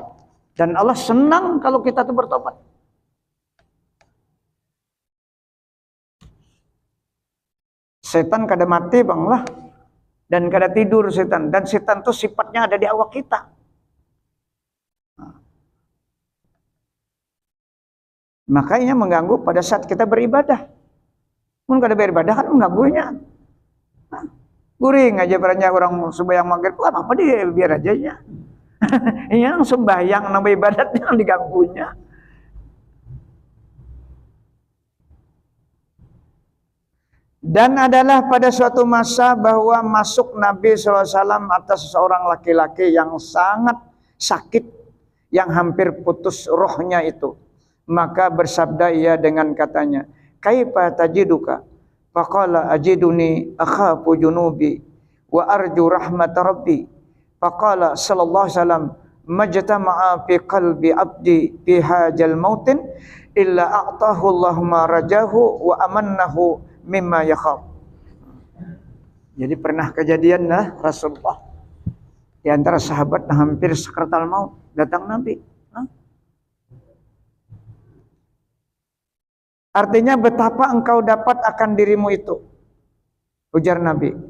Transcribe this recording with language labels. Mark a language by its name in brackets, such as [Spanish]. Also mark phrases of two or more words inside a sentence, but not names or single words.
[Banjar] Dan Allah senang kalau kita tuh bertobat. Setan kada mati bang lah, dan kada tidur setan, dan setan tuh sifatnya ada di awak kita. Makanya mengganggu pada saat kita beribadah. Mun kada beribadah kan mengganggunya. Guring aja perannya orang sembahyang maghrib, apa dia biar aja ya. Yang sembahyang nambah ibadat yang diganggunya. [Malay] Dan adalah pada suatu masa bahwa masuk Nabi SAW atas seorang laki-laki yang sangat sakit, yang hampir putus rohnya itu. Maka bersabda ia dengan katanya, [Arabic] كيف تجدك? فقال أجدني أخاف ذنوبي وأرجو رحمة ربي. فقال صلى الله عليه وسلم ما اجتمعا في قلب عبد في هذا الموطن إلا أعطاه الله ما رجاه وأمنه مما يخاف. [Banjar] Jadi pernah kejadian lah Rasulullah di antara sahabat hampir sakaratul maut, datang Nabi. Artinya betapa engkau dapat akan dirimu itu, ujar Nabi.